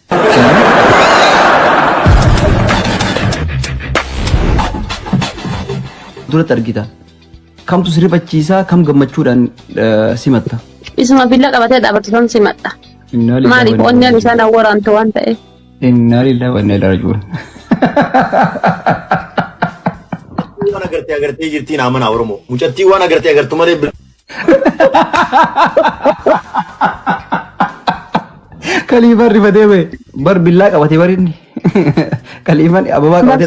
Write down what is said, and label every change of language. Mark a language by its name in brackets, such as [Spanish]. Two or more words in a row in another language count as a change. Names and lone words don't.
[Oromo] Duratti argita. Kamtu sirrifachiisaa kam gammachuudhaan simatta. Isuma billa qabatee dhaabbatu simadha. Maaliif onneen isaan waraantu waan ta'eef. [Arabic] إنا لله وإنا إليه راجعون. [Oromo] Waan agartee jirtiin amana Oromoo. Mucattii waan agartee agartu malee Kaliifan rifatee bee bar billaa qabatee barinni. Kaliifan ababaa qabatee